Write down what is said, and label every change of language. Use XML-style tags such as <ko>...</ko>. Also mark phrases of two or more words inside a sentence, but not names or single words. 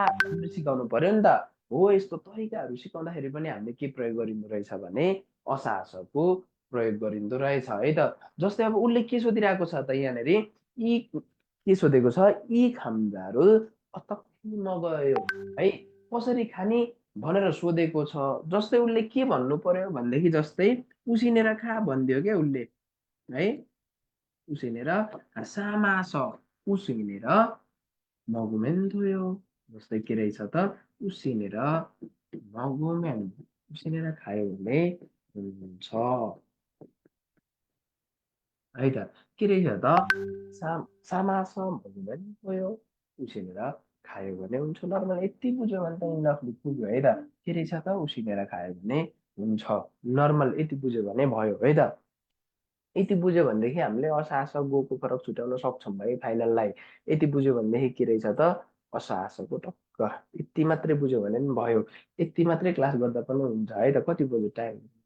<ne>भनेर सिकाउनु पर्यो नि त हो यस्तो तरिकाहरू सिकाउँदाखेरि पनि हामीले के प्रयोग गरिँदो रहेछ भने असासको प्रयोग गरिँदो रहेछ है त जस्तै अब उसले के सोधिरहेको छ त यहाँनिर यी के सोधेको छ यी खाम्जाहरू अतक्कै मगयो है कसरी खाने भनेर सोधेको छ जस्तै उसले के भन्नु पर्यो भनेदेखि जस्तै उसिनेर खा भनिदियो क्या उसले है उसिनेर सामास उसिनेर</ne> <ko>먹으면 돼요.</ko> <ne>जस्तै के रहेछ त उसिनेर 먹으면 उसिनेर खायो भने हुन्छ है त के रहेछ त सामास</ne> <ko>먹으면 돼요.</ko> <ne>उसिनेर खायो भने हुन्छ नर्मल यति बुझ्यो भने त इनफली पुग्यो है त के रहेछ त उसिनेर खायो भने हुन्छ नर्मल यति बुझ्यो भने भयो है त यति बुझ्यो भनेदेखि हामीले असास गोको फरक छुट्याउन सक्छौँ है फाइनललाई यति बुझ्यो भनेदेखि के रहेछ त असासको टक्क यति मात्रै बुझ्यो भने पनि भयो यति मात्रै क्लास गर्दा पनि हुन्छ है त कति बज्यो टाइम</ne>